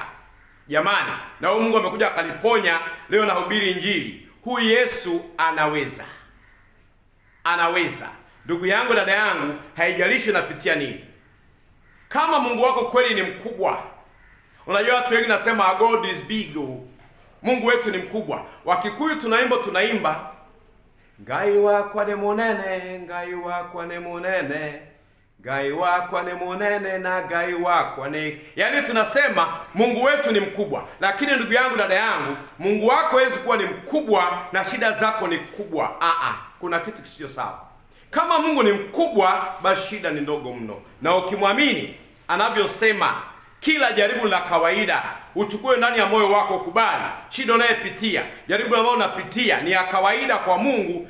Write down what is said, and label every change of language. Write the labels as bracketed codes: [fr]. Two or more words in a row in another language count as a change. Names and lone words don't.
[sw] Jamani, na Mungu amekuja akaniponya. Leo nahubiri Injili. Huyu Yesu anaweza. Anaweza. Ndugu yangu, dada yangu, haijalishi unapitia nini. Kama Mungu wako kweli ni mkubwa. Unajua watu wengi nasema [en] God is big. [sw] Mungu wetu ni mkubwa. Wakikuyu tunaimba [ki] Ngai wakwa ni munene, Ngai wakwa ni munene, Ngai wakwa ni munene na Ngai wakwa ni. [sw] Yaani tunasema Mungu wetu ni mkubwa. Lakini ndugu yangu, dada yangu, Mungu wako hawezi kuwa ni mkubwa na shida zako ni kubwa. Kuna kitu kisio sawa. Kama Mungu ni mkubwa, basi shida ni ndogo mno. Na ukimwamini anavyosema, kila jaribu la kawaida uchukue ndani ya moyo wako, ukubali shida unayopitia, jaribu ambalo unapitia ni ya kawaida kwa Mungu.